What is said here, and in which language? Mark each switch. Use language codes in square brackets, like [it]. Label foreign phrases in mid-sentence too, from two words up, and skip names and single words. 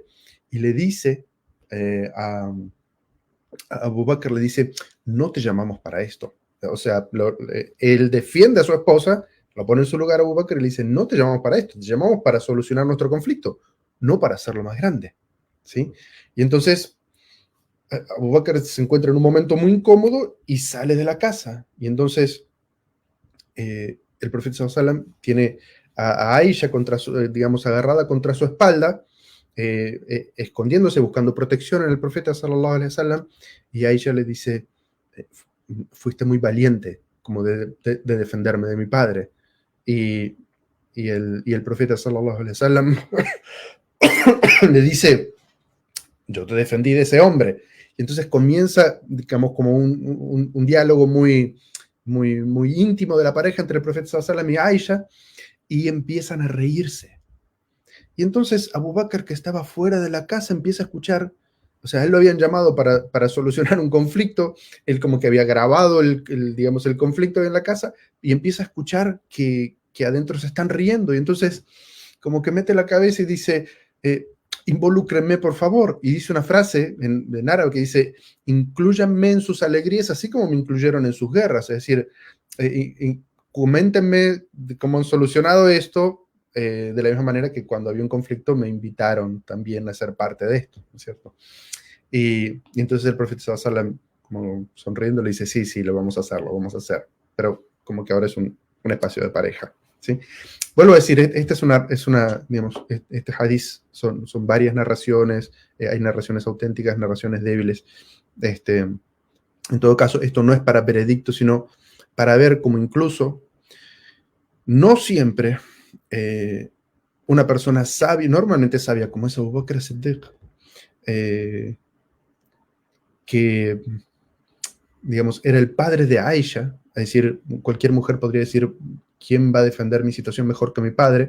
[es] Y le dice a Abu Bakr, le dice, no te llamamos para esto. O sea, él defiende a su esposa, lo pone en su lugar a Abu Bakr y le dice, no te llamamos para esto, te llamamos para solucionar nuestro conflicto, no para hacerlo más grande. ¿Sí? Y entonces Abu Bakr se encuentra en un momento muy incómodo y sale de la casa. Y entonces el profeta [ar] صلى الله عليه وسلم [es] tiene a Aisha digamos, agarrada contra su espalda, escondiéndose, buscando protección en el profeta [ar] صلى الله عليه وسلم, [es] y Aisha le dice, fuiste muy valiente como de defenderme de mi padre. Y el profeta [ar] صلى الله عليه وسلم [es] le dice, yo te defendí de ese hombre. Y entonces comienza, digamos, como un diálogo muy íntimo de la pareja entre el profeta [ar] صلى الله عليه وسلم [es] y Aisha, y empiezan a reírse. Y entonces Abu Bakr, que estaba fuera de la casa, empieza a escuchar, o sea, él lo habían llamado para solucionar un conflicto, él como que había grabado digamos, el conflicto en la casa, y empieza a escuchar que adentro se están riendo, y entonces como que mete la cabeza y dice, involúcrenme por favor, y dice una frase en árabe que dice, inclúyanme en sus alegrías así como me incluyeron en sus guerras, es decir, coméntenme cómo han solucionado esto, de la misma manera que cuando había un conflicto me invitaron también a ser parte de esto, ¿no es cierto? Y entonces el profeta [ar] صلى الله عليه وسلم, [es] como sonriendo, le dice, sí, sí, lo vamos a hacer, lo vamos a hacer, pero como que ahora es un espacio de pareja, ¿sí? Vuelvo a decir, esta digamos, este hadith son varias narraciones, hay narraciones auténticas, narraciones débiles. En todo caso, esto no es para veredicto, sino para ver cómo incluso no siempre una persona sabia, normalmente sabia, como es Abu Bakr as-Siddiq, que, digamos, era el padre de Aisha, es decir, cualquier mujer podría decir, ¿quién va a defender mi situación mejor que mi padre?